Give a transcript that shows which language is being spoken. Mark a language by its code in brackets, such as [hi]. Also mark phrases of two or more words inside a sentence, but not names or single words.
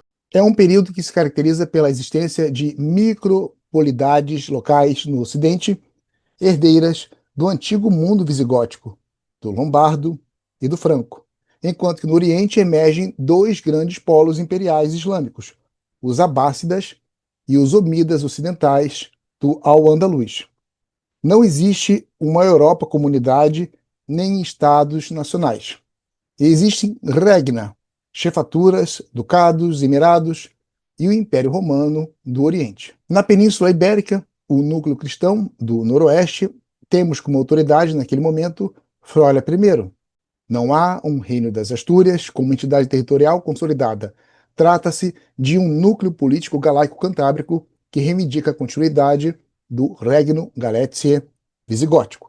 [pt] É um período que se caracteriza pela existência de micropolidades locais no Ocidente, herdeiras do antigo mundo visigótico, do Lombardo e do Franco, enquanto que no Oriente emergem dois grandes polos imperiais islâmicos, os Abássidas e os Omídas ocidentais do Al-Andalus. Não existe uma Europa comunidade nem estados nacionais. Existem regna, chefaturas, ducados, emirados e o Império Romano do Oriente. Na Península Ibérica, o núcleo cristão do Noroeste, temos como autoridade naquele momento Froilan I. Não há um reino das Astúrias como entidade territorial consolidada. Trata-se de um núcleo político galaico-cantábrico que reivindica a continuidade do Regno Galatiae visigótico.